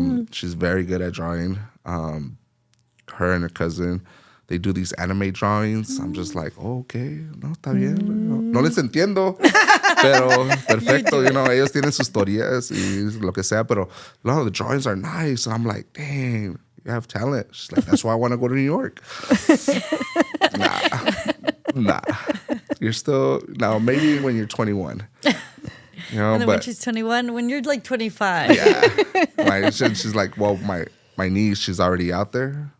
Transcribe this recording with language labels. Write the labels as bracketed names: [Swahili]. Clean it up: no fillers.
[English] She's very good at drawing. Her and her cousin, they do these anime drawings. I'm just like, oh, okay, [Spanish] no, está bien. No les entiendo, pero perfecto. Ellos tienen sus teorías y lo que sea, pero no, [English] the drawings are nice. And I'm like, dang, you have talent. She's like, that's why I want to go to New York. Nah. You're still, now maybe when you're 21. And then when she's 21, when you're like 25. Yeah. She's like, well, my niece, she's already out there.